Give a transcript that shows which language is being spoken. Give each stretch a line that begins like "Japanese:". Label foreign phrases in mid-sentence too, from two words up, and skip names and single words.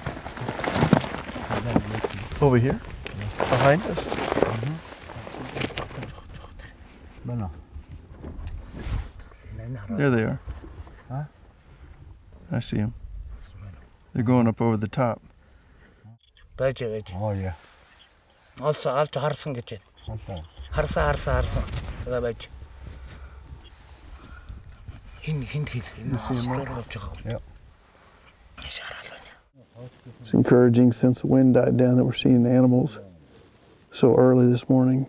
English: Over here? Yeah. Behind us? No. There they are. Huh? I see them. They're going up over the top. Oh, yeah. Also,
Mongolian: harсан гэж байна. Харсан. Тэгээ байж. Хин
English: Yeah. It's encouraging since the wind died down that we're seeing animals so early this morning.